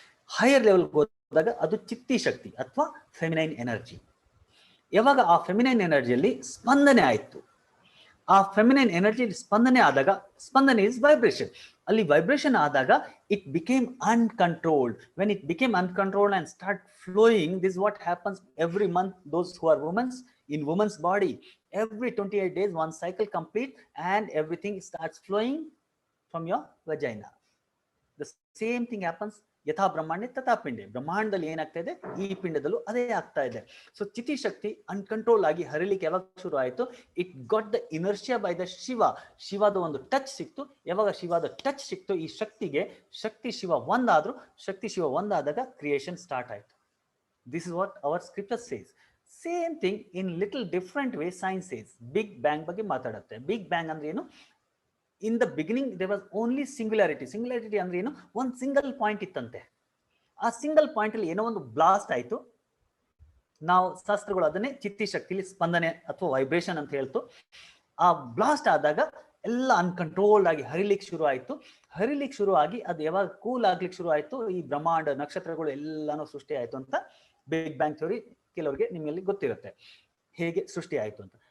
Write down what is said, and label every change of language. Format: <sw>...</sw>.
<kn>Higher ಲೆವೆಲ್ಗೆ ಹೋದಾಗ ಅದು ಚಿತ್ತಿ ಶಕ್ತಿ ಅಥವಾ ಫೆಮಿನೈನ್ ಎನರ್ಜಿ. ಯಾವಾಗ ಆ ಫೆಮಿನೈನ್ ಎನರ್ಜಿಯಲ್ಲಿ ಸ್ಪಂದನೆ ಆಯಿತು, ಆ ಫೆಮಿನೈನ್ ಎನರ್ಜಿ ಸ್ಪಂದನೆ ಆದಾಗ, ಸ್ಪಂದನೆ ಇಸ್ ವೈಬ್ರೇಷನ್. ಅಲ್ಲಿ ವೈಬ್ರೇಷನ್ ಆದಾಗ</kn> <en>It became uncontrolled. When it became uncontrolled and start flowing, this is what happens every month. Those who are women, in woman's body, every 28 days one cycle complete and everything starts flowing from your vagina. The same thing happens</en> <sa>ಯಥಾ ಬ್ರಹ್ಮಾಂಡ ತಥಾ ಪಿಂಡೆ.</sa> <kn>ಬ್ರಹ್ಮಾಂಡದಲ್ಲಿ ಏನಾಗ್ತಾ ಇದೆ, ಈ ಪಿಂಡದಲ್ಲೂ ಅದೇ ಆಗ್ತಾ ಇದೆ. So ಚಿತಿ ಶಕ್ತಿ uncontrol ಆಗಿ ಹರಿಲಿಕ್ಕೆ ಯಾವಾಗ ಶುರು ಆಯಿತು,</kn> <en>It got the inertia by the Shiva.</en> <kn>ಶಿವದ ಒಂದು ಟಚ್ ಸಿಕ್ತು. ಯಾವಾಗ ಶಿವದ ಟಚ್ ಸಿಕ್ತು ಈ ಶಕ್ತಿಗೆ, ಶಕ್ತಿ ಶಿವ ಒಂದಾದ್ರು, ಶಕ್ತಿ ಶಿವ ಒಂದಾದಾಗ ಕ್ರಿಯೇಷನ್ ಸ್ಟಾರ್ಟ್ ಆಯಿತು.</kn> <en>This is what our scripture says. Same thing in little different way science says.</en> <kn>Big bang ಬಗ್ಗೆ ಮಾತಾಡುತ್ತೆ. ಬಿಗ್ ಬ್ಯಾಂಗ್ ಅಂದ್ರೆ ಏನು?</kn> <en>In the beginning there was only singularity.</en> <kn>Singularity ಅಂದ್ರೆ ಏನು? ಒಂದು ಸಿಂಗಲ್ ಪಾಯಿಂಟ್ ಇತ್ತಂತೆ. ಆ ಸಿಂಗಲ್ ಪಾಯಿಂಟ್ ಅಲ್ಲಿ ಏನೋ ಒಂದು ಬ್ಲಾಸ್ಟ್ ಆಯ್ತು. ನಾವು ಶಾಸ್ತ್ರಗಳು ಅದನ್ನೇ ಚಿತ್ತಿ ಶಕ್ತಿಲಿ ಸ್ಪಂದನೆ ಅಥವಾ ವೈಬ್ರೇಷನ್ ಅಂತ ಹೇಳ್ತು. ಆ ಬ್ಲಾಸ್ಟ್ ಆದಾಗ ಎಲ್ಲ ಅನ್ಕಂಟ್ರೋಲ್ಡ್ ಆಗಿ ಹರಿಲಿಕ್ಕೆ ಶುರು ಆಗಿ ಅದು ಯಾವಾಗ ಕೂಲ್ ಆಗ್ಲಿಕ್ಕೆ ಶುರು ಆಯ್ತು, ಈ ಬ್ರಹ್ಮಾಂಡ ನಕ್ಷತ್ರಗಳು ಎಲ್ಲಾನು ಸೃಷ್ಟಿ ಆಯ್ತು ಅಂತ ಬಿಗ್ ಬ್ಯಾಂಗ್ ಥಿಯರಿ ಕೆಲವರಿಗೆ ನಿಮ್ಮಲ್ಲಿ ಗೊತ್ತಿರುತ್ತೆ ಹೇಗೆ ಸೃಷ್ಟಿ ಆಯ್ತು ಅಂತ.</kn>